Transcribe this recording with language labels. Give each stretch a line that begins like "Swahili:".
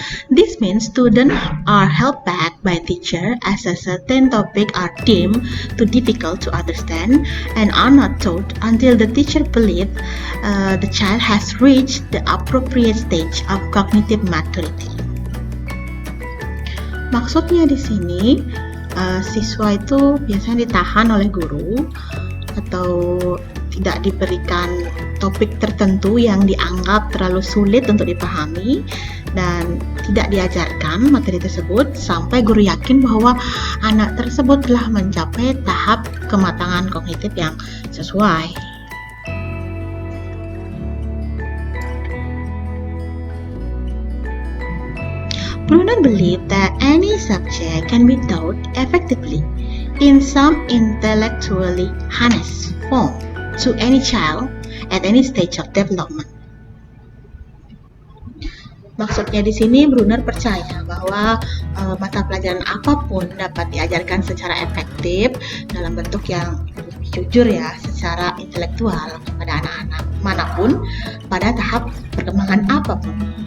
English: This means students are held back by teacher as a certain topic are deemed too difficult to understand and are not taught until the teacher believes the child has reached the appropriate stage of cognitive maturity.
Indonesian: Maksudnya di sini siswa itu biasanya ditahan oleh guru atau tidak diberikan topik tertentu yang dianggap terlalu sulit untuk dipahami dan tidak diajarkan materi tersebut sampai guru yakin bahwa anak tersebut telah mencapai tahap kematangan kognitif yang sesuai.
English: Bruner believed that any subject can be taught effectively in some intellectually honest form to any child at any stage of development.
Indonesian: Maksudnya di sini Bruner percaya bahwa mata pelajaran apapun dapat diajarkan secara efektif dalam bentuk yang lebih jujur secara intelektual kepada anak-anak manapun pada tahap perkembangan apapun.